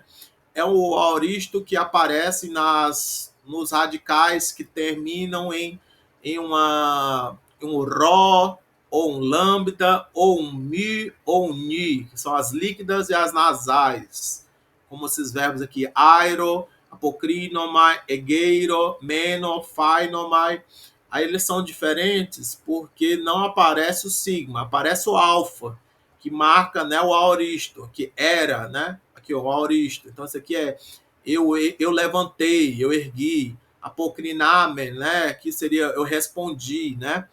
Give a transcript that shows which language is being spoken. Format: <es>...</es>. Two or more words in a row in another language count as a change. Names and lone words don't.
<pt>É o aoristo que aparece nos radicais que terminam em um ró, ou um lambda, ou um mi, ou um ni, que são as líquidas e as nasais, como esses verbos aqui,</pt> <el>αἴρω, ἀποκρίνομαι, ἐγείρω, μένω, φαίνομαι.</el> <pt>Aí eles são diferentes porque não aparece o sigma, aparece o alfa, que marca, né, o aoristo, que era, né? Aqui o aoristo. Então, isso aqui é eu levantei, eu ergui. Apocrinamen, né? Que seria eu respondi, né?</pt>